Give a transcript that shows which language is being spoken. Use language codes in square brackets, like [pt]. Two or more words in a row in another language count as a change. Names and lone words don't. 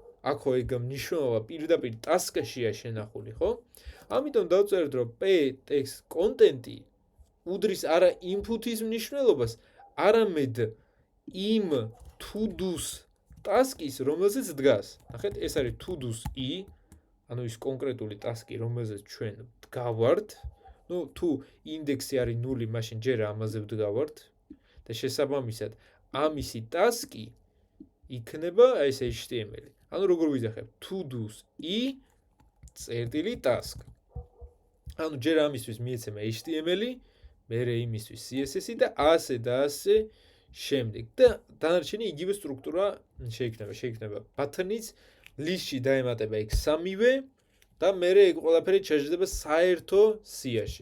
[ka] აქ ხო ეგ მნიშვნელობა პირდაპირ ტასკშია შენახული, ხო? ამიტომ დავწეროთ, რომ p-text content-ი უდრის არა input-ის მნიშვნელობას, არამედ იმ [en] to do's [ka] ტასკის, რომელზეც დგას. ნახეთ, ეს არის [en] to do's i, [ka] ანუ ის კონკრეტული ტასკი, რომელზეც ჩვენ ვდგავართ. თუ ინდექსი არის 0, მაშინ ჯერ ამაზე ვდგავართ და შესაბამისად ამისი ტასკი იქნება ეს HTML-ი. ანუ როგორ ვიძახებ? [en] to do's i წერტილი task. [ka] ანუ ჯერ ამისთვის მიეცემა HTML-ი, მერე იმისთვის CSS-ი და ასე შემდეგ. და დანარჩენი იგივე სტრუქტურა შეიქმნება ბათნიც, ლისტში დაემატება ეგ სამივე და მერე ეგ ყველაფერი ჩაჯდება საერთო სიაში.